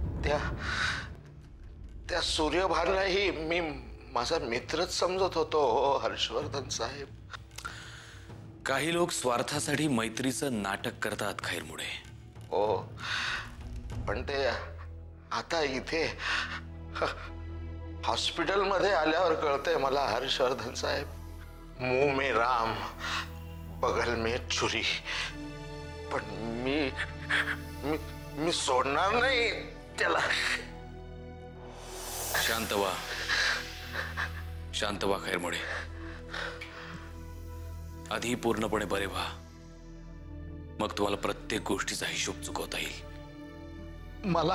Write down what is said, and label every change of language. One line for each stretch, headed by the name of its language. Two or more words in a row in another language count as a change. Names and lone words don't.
Marathi: त्या सूर्यभानलाही मी माझा मित्रच समजत होतो हर्षवर्धन साहेब. काही लोक स्वार्थासाठी मैत्रीचं नाटक करतात खैरमोडे. हो, पण ते आता इथे हॉस्पिटलमध्ये आल्यावर कळतंय मला हर्षवर्धन साहेब.
Hindi: मुंह में राम बगल में छुरी.
Marathi: पण मी सोडणार नाही त्याला. शांत व्हा, शांत व्हा खैरमोडे. आधी पूर्णपणे बरे व्हा, मग तुम्हाला प्रत्येक गोष्टीचा हिशोब चुकवता येईल.